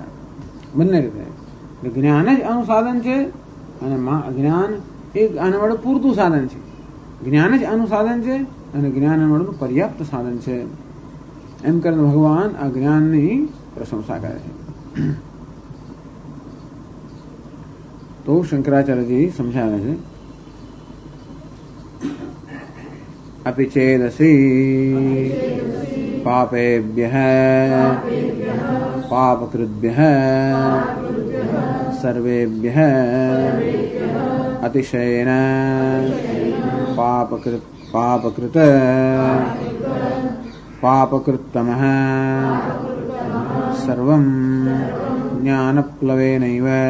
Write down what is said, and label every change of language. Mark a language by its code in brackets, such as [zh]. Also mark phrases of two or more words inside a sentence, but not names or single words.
[gu] બંને રીતે જ્ઞાન જ અનુસાધન છે અને જ્ઞાન એ આના માટે પૂરતું સાધન છે. જ્ઞાન જ અનુસાધન છે અને જ્ઞાન માટેનું પર્યાપ્ત સાધન છે. એમ કરીને ભગવાન આ જ્ઞાનની પ્રશંસા કરે છે. તો શંકરાચાર્યજી સમજાવે છે [sa] अपि चेदसि पापेभ्यः पापकृद्भ्यः सर्वेभ्यः अतिशयेन पापकृत पापकृत्तमः सर्वं ज्ञानप्लवेनैव